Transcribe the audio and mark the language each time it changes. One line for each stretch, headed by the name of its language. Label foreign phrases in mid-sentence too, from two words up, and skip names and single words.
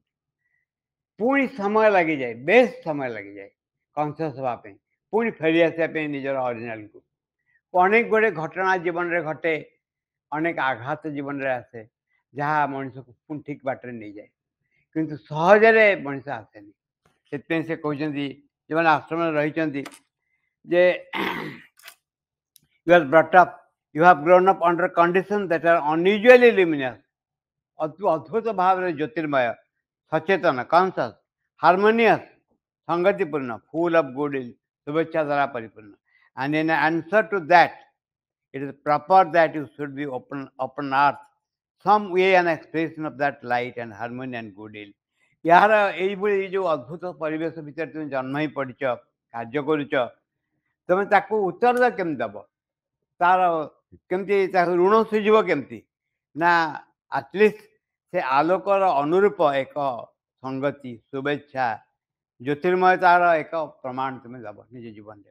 Odia: ପୁଣି ସମୟ ଲାଗିଯାଏ, ବେଶ ସମୟ ଲାଗିଯାଏ କନସିୟସ୍ ହେବା ପାଇଁ, ପୁଣି ଫେରି ଆସିବା ପାଇଁ ନିଜର ଅରିଜିନାଲକୁ। ଅନେକ ଗୁଡ଼ିଏ ଘଟଣା ଜୀବନରେ ଘଟେ, ଅନେକ ଆଘାତ ଜୀବନରେ ଆସେ, ଯାହା ମଣିଷକୁ ପୁଣି ଠିକ୍ ବାଟରେ ନେଇଯାଏ। କିନ୍ତୁ ସହଜରେ ମଣିଷ ଆସେନି। ସେଥିପାଇଁ ସେ କହୁଛନ୍ତି, ଯେଉଁମାନେ ଆଶ୍ରମରେ ରହିଛନ୍ତି ଯେ
English: you are brought up, you have grown up under conditions that are unusually luminous.
Odia: ଅଦ୍ଭୁତ ଭାବରେ ଜ୍ୟୋତିର୍ମୟ, ସଚେତନ, କନସିୟସ୍, ହାରମୋନିୟସ୍, ସଂଗତିପୂର୍ଣ୍ଣ,
English: full of good will,
Odia: ଶୁଭେଚ୍ଛା ଦ୍ୱାରା ପରିପୂର୍ଣ୍ଣ।
English: And in answer to that, it is proper that you should be upon earth, some way an expression of that light and harmony and goodwill.
Odia: यार ଏଇଭଳି ଯେଉଁ ଅଦ୍ଭୁତ ପରିବେଶ ଭିତରେ ତୁମେ ଜନ୍ମ ହେଇ ପଡ଼ିଛ, କାର୍ଯ୍ୟ କରୁଛ, ତୁମେ ତାକୁ ଉତ୍ତର କେମିତି ଦେବ? ତାର କେମିତି ତାକୁ ଋଣ ସୁଝିବ କେମିତି? ନା ଆଟଲିଷ୍ଟ ସେ ଆଲୋକର ଅନୁରୂପ ଏକ ସଂଗତି, ଶୁଭେଚ୍ଛା, ଜ୍ୟୋତିର୍ମୟତାର ଏକ ପ୍ରମାଣ ତୁମେ ଦେବ ନିଜ ଜୀବନରେ।